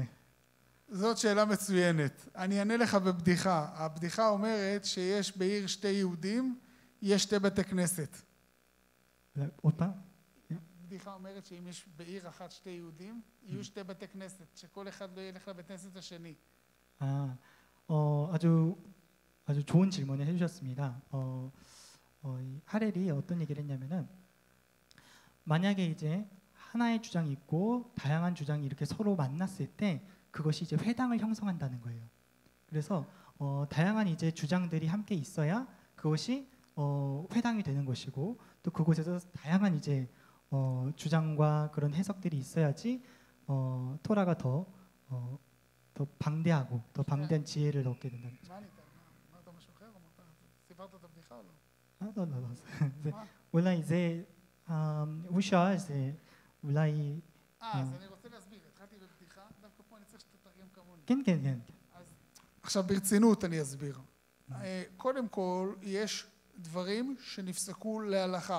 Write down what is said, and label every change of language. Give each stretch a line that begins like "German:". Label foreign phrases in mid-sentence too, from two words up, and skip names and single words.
Hebrew: זאת שאלה מצוינת. אני אענה לך בבדיחה. הבדיחה אומרת שיש בעיר שתי יהודים, יש שתי בתי כנסת. עוד פעם? הבדיחה אומרת שאם יש בעיר אחת שתי יהודים, יהיו שתי בתי כנסת, שכל אחד לא ילך לבית כנסת השני.
Korean: 아주 좋은 질문을 해주셨습니다. 이 하렐이 어떤 얘기를 했냐면은 만약에 이제 하나의 주장이 있고 다양한 주장이 이렇게 서로 만났을 때 그것이 이제 회당을 형성한다는 거예요. 그래서 다양한 이제 주장들이 함께 있어야 그것이 회당이 되는 것이고 또 그곳에서 다양한 이제 주장과 그런 해석들이 있어야지 토라가 더 방대하고 더 방대한 지혜를 얻게 된다는 거죠.
Hebrew: מה ענית? אמרת משהו אחר? סיפרת את הבדיחה או לא? זה, אולי זה, הוא שאל, זה אולי... אז אני רוצה להסביר, התחלתי בבדיחה, דווקא פה אני צריך שתתרגם כמוני. כן. עכשיו ברצינות אני אסביר. קודם כל, יש דברים שנפסקו להלכה.